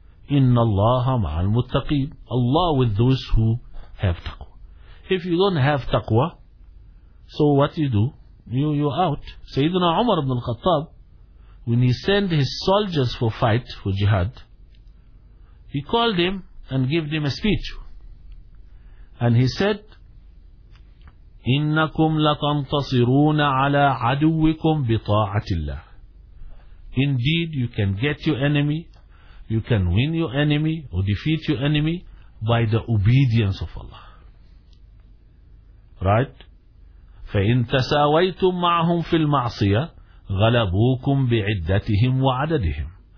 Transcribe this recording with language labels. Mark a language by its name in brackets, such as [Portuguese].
[Arabic] Inna Allah ma'al muttaqeen, [English] Allah with those who have taqwa. If you don't have taqwa, so what do? You're out. Sayyidina Umar ibn al-Khattab, when he sent his soldiers for fight, for jihad, he called them and gave them a speech. And he said, [Arabic] إِنَّكُمْ لَتَنْتَصِرُونَ عَلَىٰ عَدُوِّكُمْ بِطَاعَةِ اللَّهِ. [English] Indeed, you can get your enemy, you can win your enemy or defeat your enemy by the obedience of Allah. Right? [Arabic] فَإِنْ تَسَاوَيْتُمْ مَعْهُمْ فِي الْمَعْصِيَةِ غَلَبُوكُمْ بِعِدَّتِهِمْ وَعَدَدِهِمْ.